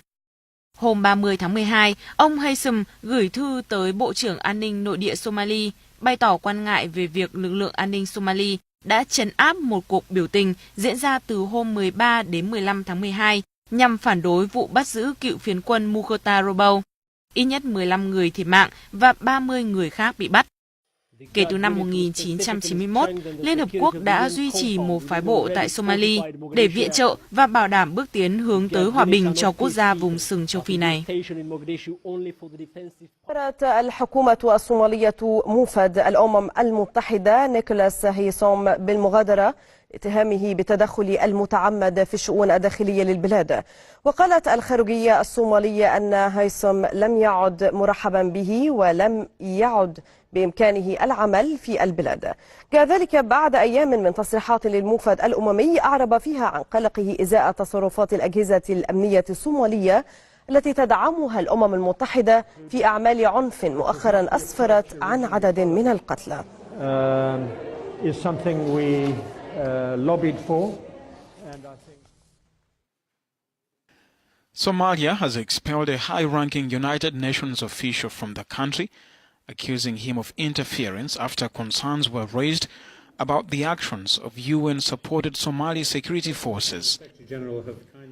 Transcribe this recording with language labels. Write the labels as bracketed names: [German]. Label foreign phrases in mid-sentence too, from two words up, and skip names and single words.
[Vietnamese] Hôm 30 tháng 12, ông Haysom gửi thư tới Bộ trưởng An ninh Nội địa Somali, bày tỏ quan ngại về việc lực lượng an ninh Somali đã trấn áp một cuộc biểu tình diễn ra từ hôm 13 đến 15 tháng 12 nhằm phản đối vụ bắt giữ cựu phiến quân Mokhtar Robo. Ít nhất 15 người thiệt mạng và 30 người khác bị bắt. Kể từ năm 1991, Liên Hợp Quốc đã duy trì một phái bộ tại Somali để viện trợ và bảo đảm bước tiến hướng tới hòa bình cho quốc gia vùng sừng châu Phi này. [Arabic] الحكومة الصومالية موفد الأمم المتحدة نيكولاس هيسوم بالمغادرة اتهامه بالتدخل المتعمد في الشؤون الداخلية للبلاد. وقالت الخارجية الصومالية أن هيسوم لم يعد مرحبا به ولم يعد بإمكانه العمل في البلاد. كذلك بعد أيام من تصريحات للموفد الأممي أعرب فيها عن قلقه إزاء تصرفات الأجهزة الأمنية الصومالية التي تدعمها الأمم المتحدة في أعمال عنف مؤخرا أسفرت عن عدد من القتلى. [English] Somalia has expelled a high-ranking United Nations official from the country, accusing him of interference after concerns were raised about the actions of UN-supported Somali security forces.